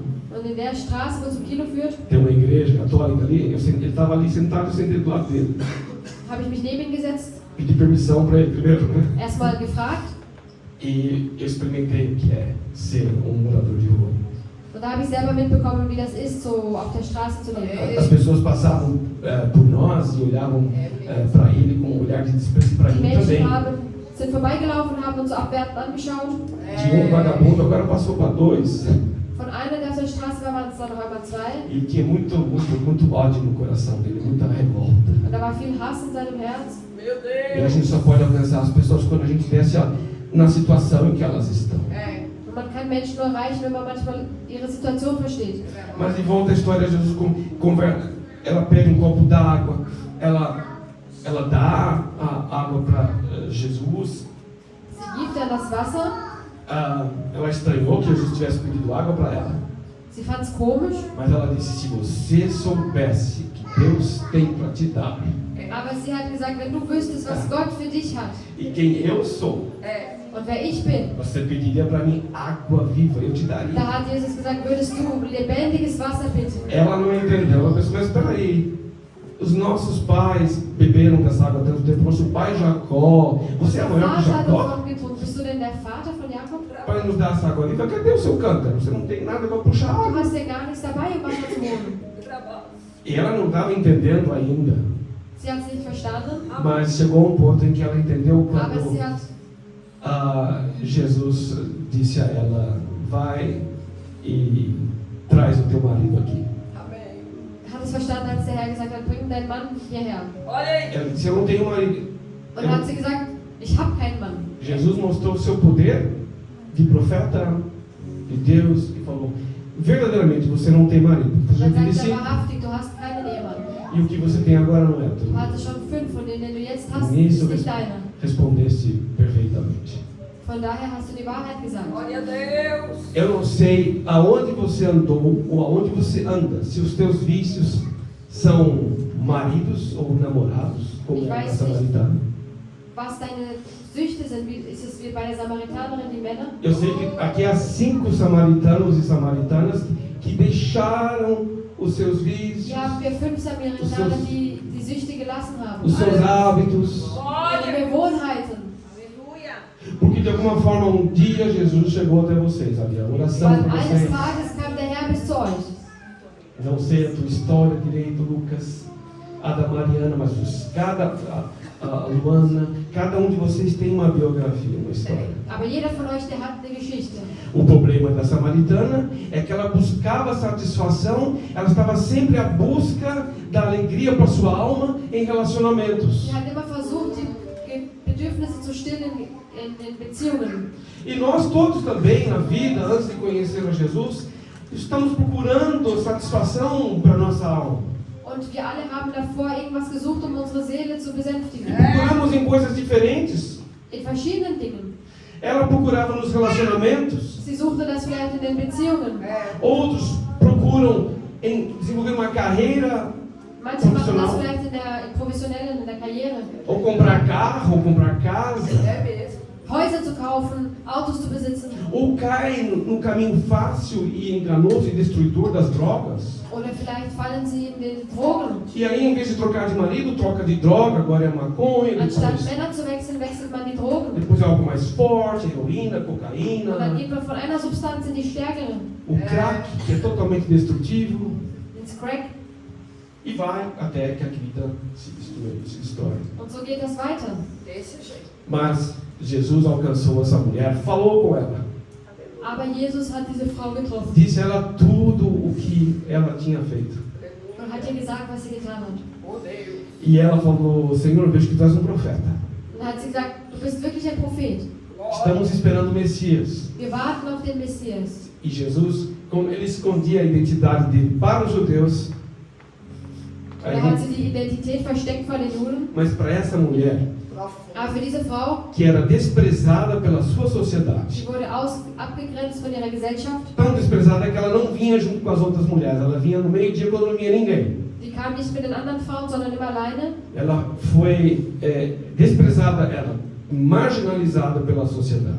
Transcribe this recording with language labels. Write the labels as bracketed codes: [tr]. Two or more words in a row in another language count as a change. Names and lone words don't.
[de] Und in der Straße, wo zum Kino führt, [pt] Tem uma igreja católica ali. Ele estava ali sentado, eu sentei do lado dele. [de] habe ich mich neben ihn gesetzt, [pt] Pedi permissão para ele primeiro, né? [de] erstmal gefragt. [pt] E eu experimentei o que é ser morador de rua. [de] Und da habe ich selber mitbekommen, wie das ist, so auf der Straße zu leben. [pt] As pessoas passavam por nós e olhavam para ele com um olhar de desprezo para [de] Die [pt] mim também. [de] Menschen sind vorbeigelaufen und haben uns so abwertend angeschaut. [pt] Tinha vagabundo, agora passou para 2. [de] Von einer, der auf der Straße war, waren es dann noch einmal 2. [pt] E tinha muito ódio no coração dele, muita revolta. [de] Und da war viel Hass in seinem Herz. [pt] E a gente só pode alcançar as pessoas quando a gente desce na situação em que elas estão. [de] Und man kann Menschen nur erreichen, wenn man manchmal ihre Situation versteht. [pt] Mas de volta à história, Jesus conversa. Ela pega um copo d'água, ela dá a água para Jesus. [de] Sie gibt dann das Wasser. [pt] Ela estranhou que Jesus tivesse pedido água para ela. [de] Sie fand es komisch, [pt] Mas ela disse: se você soubesse que Deus tem para te dar [de] aber sie hat gesagt, wenn du wüsstest, was Gott für dich hat [pt] e quem eu sou, [de] und wer ich bin, [pt] você pediria para mim água viva, eu te daria. [de] da hat Jesus gesagt, würdest du lebendiges Wasser bitten. [pt] Ela não entendeu. Ela pensou: mas espera aí, os nossos pais beberam dessa água há tanto tempo. Nosso pai Jacó, você é maior que [de] Vater hat [pt] Jacó [de] davon getrunken. Bist du denn der Vater von Jakob? [pt] para nos dar essa água viva? Cadê o seu cântaro? Você não tem nada para puxar [de] Du [pt] água. [de] hast ja gar nichts dabei, um Wasser zu holen. [pt] E ela não estava entendendo ainda. [de] Sie hat es nicht verstanden, [pt] Mas chegou um ponto em que ela entendeu [de] aber [pt] quando [de] sie hat [pt] Jesus disse a ela: vai e traz o teu marido aqui. [de] es verstanden, als der Herr gesagt hat, bring deinen Mann hierher. [pt] Ela disse: eu não tenho marido. [de] Und dann hat sie gesagt, ich habe keinen Mann. [pt] Jesus mostrou o seu poder de profeta de Deus e falou: verdadeiramente você não tem marido. Você [de] Dann [pt] já teve [de] sagt er [pt] 5 [de] wahrhaftig, du hast keinen Ehemann. [pt] e o que você tem agora não é tudo. [de] Du hattest schon 5, von denen du jetzt hast, [pt] Nisso [de] ist nicht deiner. [pt] respondeste perfeitamente. [de] Von daher hast du die Wahrheit gesagt. [pt] Eu não sei aonde você andou ou aonde você anda, se os teus vícios são maridos ou namorados, como [de] Ich [pt] a [de] weiß [pt] samaritana. [de] Was deine Süchte sind, ist es wie bei der Samaritanerin, die Männer? [pt] Eu sei que aqui há 5 samaritanos e samaritanas que deixaram os seus vícios, [de] Hier haben wir 5 Samaritaner, die die Süchte gelassen haben. [pt] os seus hábitos, [de] Ihre Gewohnheiten. [pt] porque de alguma forma dia Jesus chegou até vocês, havia oração [de] Weil [pt] para [de] eines [pt] vocês. [de] Tages kam der Herr bis zu euch. [pt] Não sei a tua história direito, Lucas, a da Mariana, mas a Luana, cada de vocês tem uma biografia, uma história. [de] Aber jeder von euch, der hat eine Geschichte. [pt] O problema da samaritana é que ela buscava satisfação, ela estava sempre à busca da alegria para sua alma em relacionamentos. [de] Sie hat immer versucht, die Bedürfnisse zu stillen in Beziehungen. [pt] E nós todos também, na vida, antes de conhecer a Jesus, estamos procurando satisfação para nossa alma. [de] Und wir alle haben davor irgendwas gesucht, um unsere Seele zu besänftigen. [pt] Procuramos em coisas diferentes. [de] In verschiedenen Dingen. [pt] Ela procurava nos relacionamentos. [de] Sie suchte das vielleicht in den Beziehungen. [pt] Outros procuram em desenvolver uma carreira, [de] Manche machen das vielleicht in der professionellen, in der Karriere. [pt] ou comprar carro, ou comprar casa. [de] Häuser zu kaufen, Autos zu besitzen. [pt] Ou cai no caminho fácil e enganoso e destruidor das drogas. [de] Oder vielleicht fallen sie in den Drogen. [pt] E aí, em vez de trocar de marido, troca de droga, agora é maconha, [de] Anstatt Männer zu wechseln, wechselt man die Drogen. [pt] depois é algo mais forte, heroína, [de] Und dann [pt] cocaína, [de] geht man von einer Substanz in die stärkere, [pt] o crack, que é totalmente destrutivo, [de] ins Crack. [pt] e vai até que a vida se destrói. [de] Und so geht das weiter. [pt] Desse jeito. Mas Jesus alcançou essa mulher, falou com ela, [de] Aber Jesus hat diese Frau getroffen [pt] disse a ela tudo o que ela tinha feito. [de] und hat ihr gesagt, was sie getan hat. [pt] Odeio. E ela falou: Senhor, eu vejo que tu és um profeta. [de] Und dann hat sie gesagt, du bist wirklich ein Prophet. [pt] Estamos esperando o Messias. [de] Wir warten auf den Messias. [pt] E Jesus, como ele escondia a identidade dele para os judeus, [de] Und da hat sie die Identität versteckt vor den Juden. [pt] mas para essa mulher, [de] Aber für diese Frau, [pt] que era desprezada pela sua sociedade, [de] sie wurde abgegrenzt von ihrer Gesellschaft. [pt] tão desprezada que ela não vinha junto com as outras mulheres, ela vinha no meio-dia quando não vinha ninguém. [de] Die kam nicht mit den anderen Frauen, sondern immer alleine. [pt] Ela foi desprezada, ela marginalizada pela sociedade.